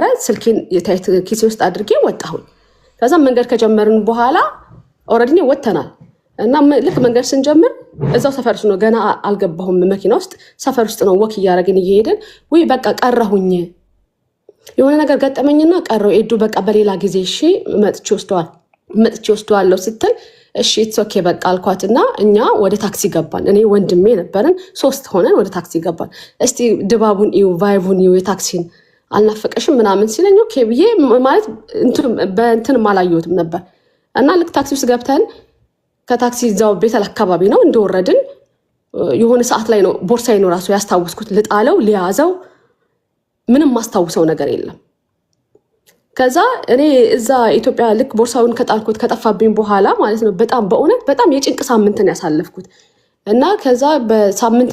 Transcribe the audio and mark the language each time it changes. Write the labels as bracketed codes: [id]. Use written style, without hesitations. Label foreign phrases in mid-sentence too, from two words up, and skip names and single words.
[am] ስልኬን የታይት ኪሴ ውስጥ አድርጌ ወጣሁኝ። ከዛ መንገድ ከጀመርን በኋላ ኦልሬዲ ወጥተናል እና ልክ መንገድ ስንጀምር እዛው ሰፈር ውስጥ ነው፣ ገና አልገባሁም መኪና ውስጥ፣ ሰፈር ውስጥ ነው ወክ እያደረግን እየሄድን ወይ በቃ ቀረሁኝ፣ የሆነ ነገር ገጠመኝና ቀረው። ኤዱ በቃ በሌላ ጊዜ እሺ መጥቼ ወስደዋለሁ ስትል እሺ [en] it's OK [am] በቃ አልኳትና እኛ ወደ ታክሲ ገባን። እኔ ወንድሜ ነበርን 3 ሆነን ወደ ታክሲ ገባን። እስቲ ድባቡን እዩ ቫይቡን እዩ የታክሲን አልናፈቀሽም ምናምን ሲለኝ ኦኬ ብዬ ማለት በእንትን አላየሁትም ነበር እና ልክ ታክሲ ውስጥ ገብተን ከታክሲ እዛው ቤተል አካባቢ ነው እንደወረድን የሆነ ሰዓት ላይ ነው ቦርሳዬን ራሱ ያስታውስኩት። ልጣለው ሊያዘው ምንም ማስታውሰው ነገር የለም። ከዛ እኔ እዛ ኢትዮጵያ ልክ ቦርሳውን ከጣልኩት ከጠፋብኝ በኋላ ማለት ነው በእውነት በጣም የጭንቅ ሳምንትን ያሳለፍኩት እና ከዛ በሳምንት